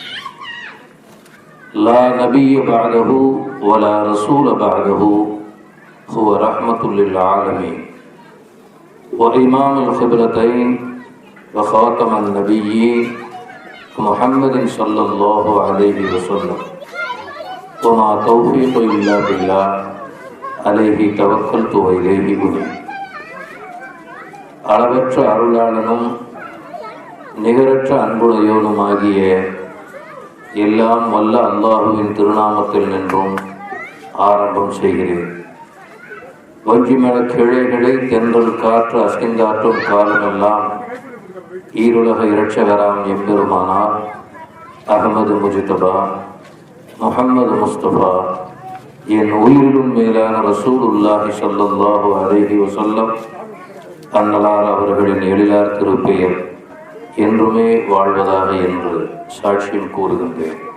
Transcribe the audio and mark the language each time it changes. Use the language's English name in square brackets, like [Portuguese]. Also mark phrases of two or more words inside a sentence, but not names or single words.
[Arabic] لا نبي بعده ولا رسول بعده هو رحمة للعالمين وإمام الخبرتين وخاتم النبيين محمد صلى الله عليه وسلم. وما توفيق إلا بالله عليه توكلت وإليه أنيب. [Tamil] அளவற்ற அருளாளனும் நிகரற்ற அன்புடையோனுமாகிய எல்லாம் வல்ல அல்லாஹுவின் திருநாமத்தில் நின்றும் ஆரம்பம் செய்கிறேன். வஞ்சிமல கிளைகளை தென்றல் காற்று அசைந்தாற்றும் காலமெல்லாம் ஈருலக இரட்சகராம் எம்பெருமானார் அகமது முஜிதபா முஹம்மது முஸ்தபா என் உயிரிலும் மேலான [Arabic] رسول الله صلى الله عليه وسلم [Tamil] அன்னலார் அவர்களின் எழிலார் திருப்பெயர் என்றுமே வாழ்வதாக என்று சாட்சியம் கூறுகின்றேன்.